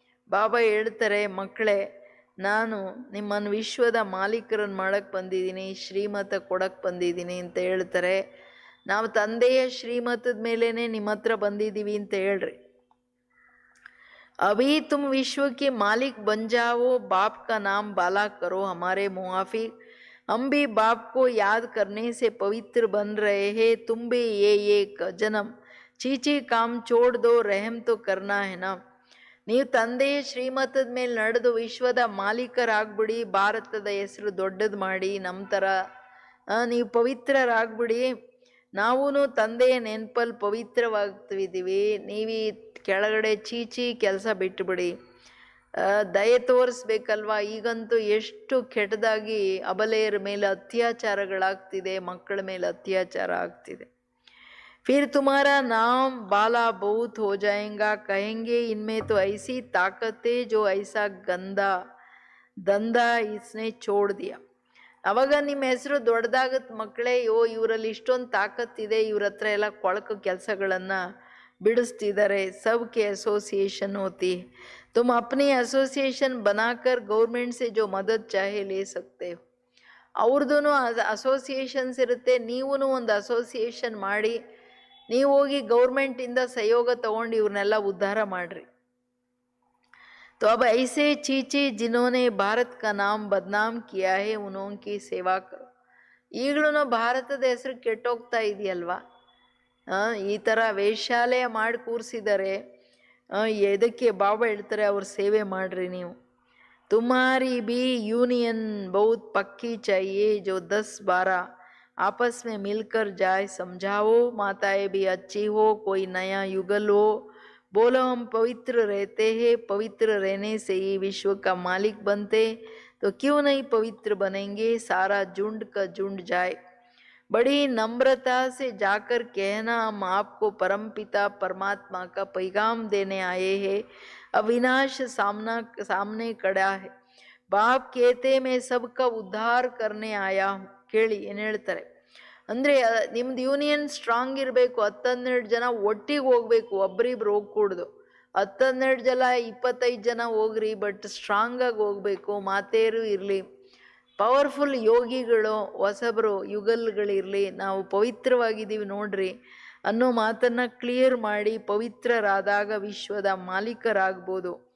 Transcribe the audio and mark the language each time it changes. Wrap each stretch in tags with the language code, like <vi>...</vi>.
<kn>ಬಾಬಾ ಹೇಳ್ತಾರೆ, ಮಕ್ಕಳೇ ನಾನು ನಿಮ್ಮನ್ನು ವಿಶ್ವದ ಮಾಲೀಕರನ್ನು ಮಾಡಕ್ಕೆ ಬಂದಿದ್ದೀನಿ, ಶ್ರೀಮತ ಕೊಡಕ್ಕೆ ಬಂದಿದ್ದೀನಿ ಅಂತ ಹೇಳ್ತಾರೆ. ನಾವು ತಂದೆಯ ಶ್ರೀಮತದ ಮೇಲೇ ನಿಮ್ಮ ಹತ್ರ ಬಂದಿದ್ದೀವಿ ಅಂತ ಹೇಳ್ರಿ.</kn> <hi>ಅಭಿ ತುಮ್</hi> <kn>ವಿಶ್ವಕ್ಕೆ</kn> <hi>ಮಾಲಿಕ್ ಬನ್ ಜಾವೋ, ಬಾಪ್ ಕಾ ನಾಮ್ ಬಾಲಾ ಕರೋ ಹಮಾರೆ ಮುಆಫಿಕ್. हम भी बाप को याद करने से पवित्र बन रहे हैं, तुम भी ये एक जन्म चीची काम छोड़ दो, रहम तो करना है ना.</hi> <kn>ನೀವು ತಂದೆಯ ಶ್ರೀಮತದ ಮೇಲೆ ನಡೆದು ವಿಶ್ವದ ಮಾಲೀಕರಾಗ್ಬಿಡಿ, ಭಾರತದ ಹೆಸರು ದೊಡ್ಡದು ಮಾಡಿ, ನಮ್ಮ ಥರ ನೀವು ಪವಿತ್ರರಾಗ್ಬಿಡಿ. ನಾವೂ ತಂದೆಯ ನೆನಪಲ್ಲಿ ಪವಿತ್ರವಾಗ್ತಿದ್ದೀವಿ, ನೀವೀ ಕೆಳಗಡೆ ಚೀಚಿ ಕೆಲಸ ಬಿಟ್ಟುಬಿಡಿ, ದಯೆ ತೋರಿಸ್ಬೇಕಲ್ವಾ. ಈಗಂತೂ ಎಷ್ಟು ಕೆಟ್ಟದಾಗಿ ಅಬಲೆಯರ ಮೇಲೆ ಅತ್ಯಾಚಾರಗಳಾಗ್ತಿದೆ, ಮಕ್ಕಳ ಮೇಲೆ ಅತ್ಯಾಚಾರ ಆಗ್ತಿದೆ.</kn> <hi>फिर तुम्हारा नाम बाला बहुत हो जाएगा, कहेंगे इनमें तो ऐसी ताकत है जो ऐसा गंदा ದಂಧ इसने छोड़ दिया.</hi> <kn>ಅವಾಗ ನಿಮ್ಮ ಹೆಸರು ದೊಡ್ಡದಾಗತ್ತೆ ಮಕ್ಕಳೇ. ಇವರಲ್ಲಿ ಇಷ್ಟೊಂದು ತಾಕತ್ತಿದೆ, ಇವ್ರ ಹತ್ರ ಎಲ್ಲ ಕೊಳಕು ಕೆಲಸಗಳನ್ನು ಬಿಡಿಸ್ತಿದ್ದಾರೆ.</kn> <hi>सबके एसोसिएशन होती है, तुम अपनी एसोसिएशन बनाकर गवर्नमेंट से जो मदद चाहे ले सकते हो.</hi> <kn>ಅವ್ರದ್ದು ಅಸೋಸಿಯೇಷನ್ಸ್ ಇರುತ್ತೆ, ನೀವೂ ಒಂದು ಅಸೋಸಿಯೇಷನ್ ಮಾಡಿ ನೀವು ಹೋಗಿ ಗೌರ್ಮೆಂಟಿಂದ ಸಹಯೋಗ ತಗೊಂಡು ಇವ್ರನ್ನೆಲ್ಲ ಉದ್ಧಾರ ಮಾಡ್ರಿ.</kn> <hi>तो अब ऐसे चीची जिन्होंने भारत का नाम बदनाम किया है उनकी सेवा करो.</hi> <kn>ಈಗಲೂ ಭಾರತದ ಹೆಸರು ಕೆಟ್ಟೋಗ್ತಾ ಇದೆಯಲ್ವಾ, ಈ ಥರ ವೇಶ್ಯಾಲಯ ಮಾಡಿ ಕೂರಿಸಿದ್ದಾರೆ. ಎದಕ್ಕೆ ಬಾಬಾ ಹೇಳ್ತಾರೆ ಅವ್ರ ಸೇವೆ ಮಾಡ್ರಿ ನೀವು.</kn> <hi>तुम्हारी भी यूनियन बहुत पक्की चाहिए, जो 10-12 आपस में मिलकर जाए. समझाओ माताएं भी अच्छी हो, कोई नया युगल हो, बोलो हम पवित्र रहते हैं, पवित्र रहने से ही विश्व का मालिक बनते, तो क्यों नहीं पवित्र बनेंगे. सारा झुंड का झुंड जाए. बड़ी नम्रता से जाकर कहना हम आपको परमपिता परमात्मा का पैगाम देने आए हैं. अविनाश सामने खड़ा है. बाप कहते मैं सबका उद्धार करने आया हूँ.</hi> <kn>ಕೇಳಿ ಏನು ಹೇಳ್ತಾರೆ ಅಂದರೆ, ನಿಮ್ದು ಯೂನಿಯನ್ ಸ್ಟ್ರಾಂಗ್ ಇರಬೇಕು. 10-12 ಜನ ಒಟ್ಟಿಗೆ ಹೋಗ್ಬೇಕು, ಒಬ್ರಿಬ್ರು ಹೋಗ್ಕೂಡ್ದು. 10-12 ಜನ 25 ಜನ ಹೋಗ್ರಿ, ಬಟ್ ಸ್ಟ್ರಾಂಗ್ ಆಗಿ ಹೋಗ್ಬೇಕು. ಮಾತೇರು ಇರಲಿ, ಪವರ್ಫುಲ್ ಯೋಗಿಗಳು, ಹೊಸಬರು ಯುಗಲ್ಗಳಿರಲಿ, ನಾವು ಪವಿತ್ರವಾಗಿದ್ದೀವಿ ನೋಡ್ರಿ ಅನ್ನೋ ಮಾತನ್ನು ಕ್ಲಿಯರ್ ಮಾಡಿ, ಪವಿತ್ರರಾದಾಗ ವಿಶ್ವದ ಮಾಲೀಕರಾಗ್ಬೋದು.</kn>